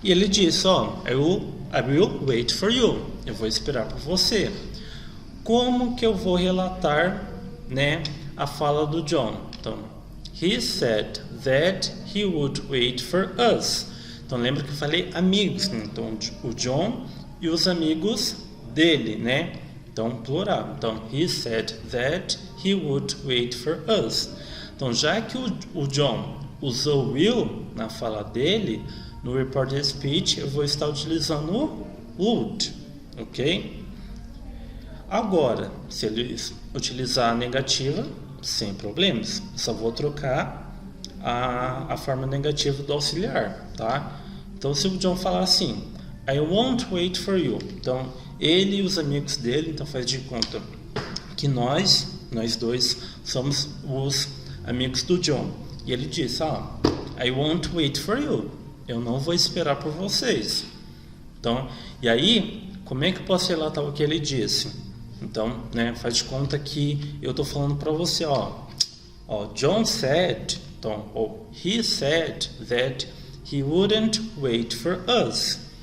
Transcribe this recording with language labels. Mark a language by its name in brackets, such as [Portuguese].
[Portuguese] E ele disse, ó, [English] I will wait for you. [Portuguese] Eu vou esperar por você. Como que eu vou relatar, né, a fala do John? [English] Então, he said that he would wait for us. [Portuguese] Então, lembra que eu falei amigos, né? Então, o John e os amigos dele, né? Então, plural. [English] Então, he said that he would wait for us. [Portuguese] Então, já que o John usou will na fala dele, no reported speech eu vou estar utilizando o would, ok? Agora, se ele utilizar a negativa, sem problemas, só vou trocar a forma negativa do auxiliar, tá? Então, se o John falar assim, [English] I won't wait for you. [Portuguese] Então, ele e os amigos dele, então faz de conta que nós dois, somos os amigos do John. E ele diz, [English] I won't wait for you. [Portuguese] Eu não vou esperar por vocês. Então, e aí, como é que eu posso relatar o que ele disse? Então, né, faz de conta que eu estou falando para você, ó, [English] John said, [Portuguese] então, ou [English] he said that he wouldn't wait for us.